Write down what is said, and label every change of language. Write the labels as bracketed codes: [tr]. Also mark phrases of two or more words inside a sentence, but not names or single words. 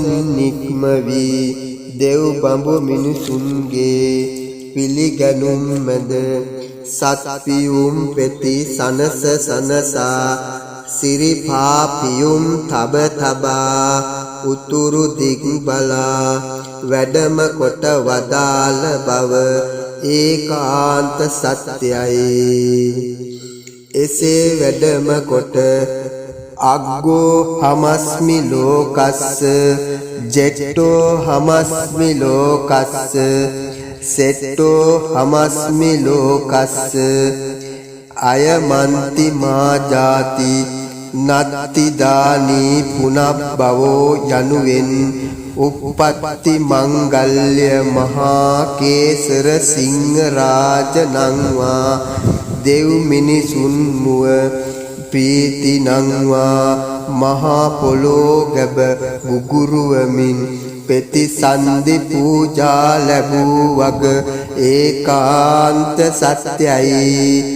[si] නික්ම වී දෙව් බඹ මිනිසුන්ගේ පිළිගැනුම් මැද සත්පියුම් පෙති සනස සනසා සිරිපා පියුම් තබ තබා උතුරු දිග් බලා වැඩම කොට වදාළ බව ඒකාන්ත සත්‍යයි. එසේ වැඩම කොට [pi] අග්ගෝ හමස්මි ලෝකස්ස ජෙට්ටෝ හමස්මි ලෝකස්ස සෙට්ටෝ හමස්මි ලෝකස්ස අයමන්ති මා ජාති නත්ති දානී [si] පුනබ්බවෝ යනුවෙන් උප්පත්ති මංගල්‍ය මහා කේසර සිංහ රාජ නංවා දෙව් මිනිසුන් මුව ප්‍රීති නංවා මහා පොළෝ ගැබ බුගුරුවමින් ප්‍රතිසන්දි පූජා ලැබූ වග ඒකාන්ත සත්‍යයි.